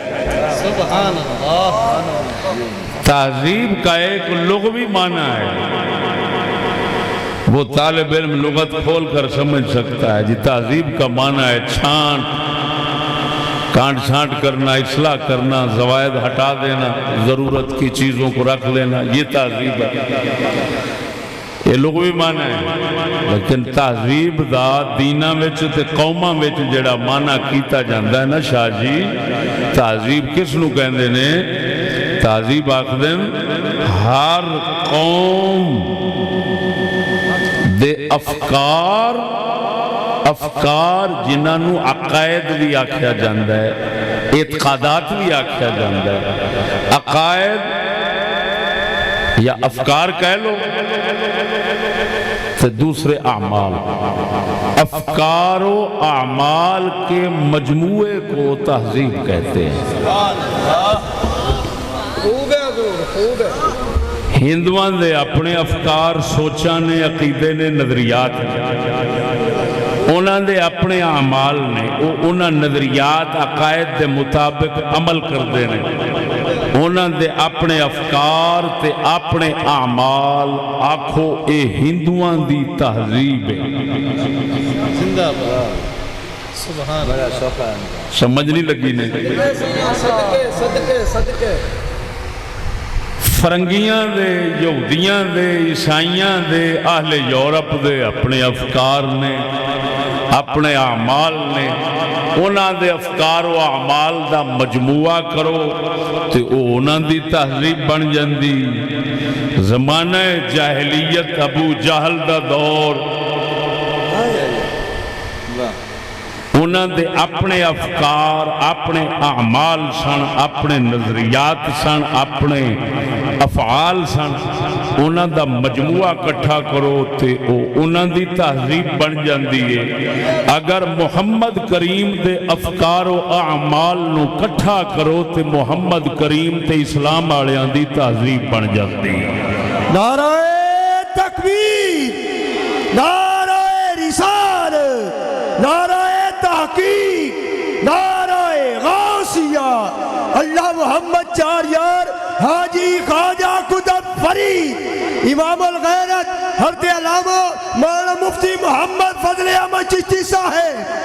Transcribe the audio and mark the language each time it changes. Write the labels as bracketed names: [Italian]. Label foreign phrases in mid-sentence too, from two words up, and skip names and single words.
[Urdu] تہذیب کا ایک لغوی معنی ہے، وہ طالب علم لغت کھول کر سمجھ سکتا ہے۔ جی تہذیب کا معنی ہے کانٹ چھانٹ کرنا، اصلاح کرنا، زوائد ہٹا دینا، ضرورت کی چیزوں کو رکھ لینا، یہ تہذیب ہے، یہ لغوی معنی ہے۔ [Punjabi] لیکن تہذیب دا دیناں وچ تے قوماں وچ جڑا معنی کیتا جاندا ہے نا شاہ جی، تہذیب کس نو کہندے نے؟ تہذیب آکھدے ہر قوم دے افکار جنہاں نو عقائد بھی آکھیا جاندا ہے، اعتقادات بھی آکھیا جاندا ہے۔ [Urdu] عقائد یا افکار کہہ لو تو دوسرے اعمال، افکار و اعمال کے مجموعے کو تہذیب کہتے ہیں۔ خوب ہے حضور، خوب ہے۔ [Punjabi] ہندوان دے اپنے افکار، سوچاں نے، عقیدے نے، نظریات نے، انہاں دے اپنے اعمال نے، انہاں نظریات عقائد دے مطابق عمل کردے نے، انہاں دے اپنے افکار تے اپنے اعمال، آکھو اے ہندوان دی تہذیب ہے۔ [Urdu] زندہ باد، [Arabic] سبحان اللہ، [Punjabi] سمجھ نہیں لگی نے؟ صدقے صدقے صدقے۔ فرنگیاں دے، یہودیاں دے، عیسائیاں دے، اہل یورپ دے اپنے افکار نے، اپنے اعمال نے، انہاں دے افکار و اعمال دا مجموعہ کرو تے انہاں دی تہذیب بن جاندی۔ زمانہ جاہلیت، ابو جہل دا دور، انہاں دے اپنے افکار، اپنے اعمال سن، اپنے نظریات سن، اپنے افعال سن، انہاں دا مجموعہ کٹھا کرو تے انہاں دی تہذیب بن جاندی ہے۔ اگر محمد کریم دے افکار و اعمال نو کٹھا کرو تے محمد کریم تے اسلام والیاں دی تہذیب بن جاندی ہے۔ [Urdu] نعرہ تکبیر، نعرہ رسالت، نعرہ تحقیق، نعرہ غوثیہ، اللہ محمد چار یار، حاجی خواجہ قطب فرید، امام الغیرت حضرت علامہ مولانا مفتی محمد فضل احمد چشتی صاحب۔